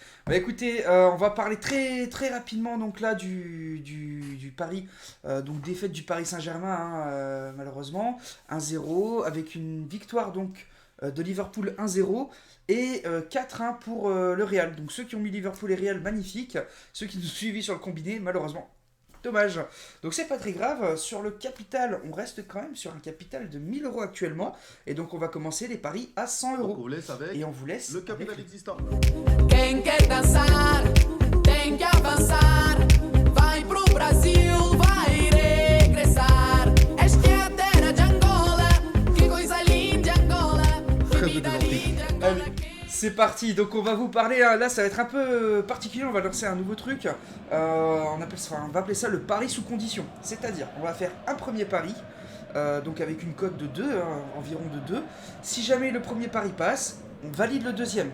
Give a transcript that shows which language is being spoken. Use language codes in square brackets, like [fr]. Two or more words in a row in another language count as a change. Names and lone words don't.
[fr] Bah écoutez, on va parler très très rapidement donc là du Paris, donc défaite du Paris Saint-Germain malheureusement, 1-0 avec une victoire donc de Liverpool 1-0 et 4-1 pour le Real. Donc ceux qui ont mis Liverpool et Real, magnifique. Ceux qui nous suivi sur le combiné, malheureusement. Dommage. Donc c'est pas très grave. Sur le capital, on reste quand même sur un capital de 1000 euros actuellement. Et donc on va commencer les paris à 100 Donc on euros. vous laisse Et avec on vous laisse le avec capital le... existant. [pt] Quem quer dançar tem que avançar. Vai pro Brasil, vai regressar. Esta é a terra de Angola. Que coisa linda, Angola. Que [fr] Trêve de [pt] vida [fr] plaisanterie. [pt] linda, [fr] Allez, [pt] Angola. [fr] c'est parti. Donc on va vous parler, là ça va être un peu particulier, on va lancer un nouveau truc. On va appeler ça le pari sous condition. C'est-à-dire, on va faire un premier pari, donc avec une cote de 2, environ de 2. Si jamais le premier pari passe, on valide le deuxième.